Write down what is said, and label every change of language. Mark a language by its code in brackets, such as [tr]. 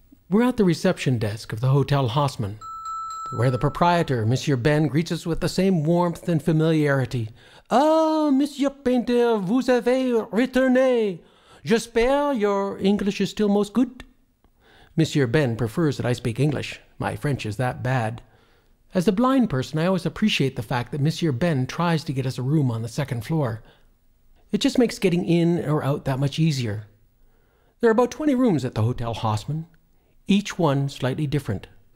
[en] We're at the reception desk of the Hotel Haussmann, where the proprietor, Monsieur Ben, greets us with the same warmth and familiarity. [fr] Ah, Monsieur Paynter, vous avez retourné. J'espère [en] your English is still most good. Monsieur Ben prefers that I speak English. My French is that bad. As a blind person, I always appreciate the fact that Monsieur Ben tries to get us a room on the second floor. It just makes getting in or out that much easier. There are about 20 rooms at the Hotel Haussmann, each one slightly different.